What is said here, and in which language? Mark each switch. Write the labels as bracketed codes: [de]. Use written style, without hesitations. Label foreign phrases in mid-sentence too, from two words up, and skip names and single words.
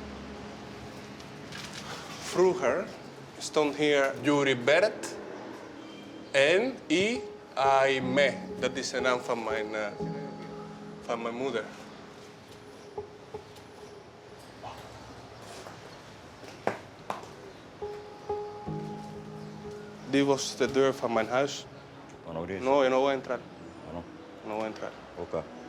[nl] Vroeger stond hier Yuri Bert en Aime. Dat is de naam van mijn moeder. Die was de deur van mijn huis. [es] No, yo no voy a entrar. No voy a entrar. Ok.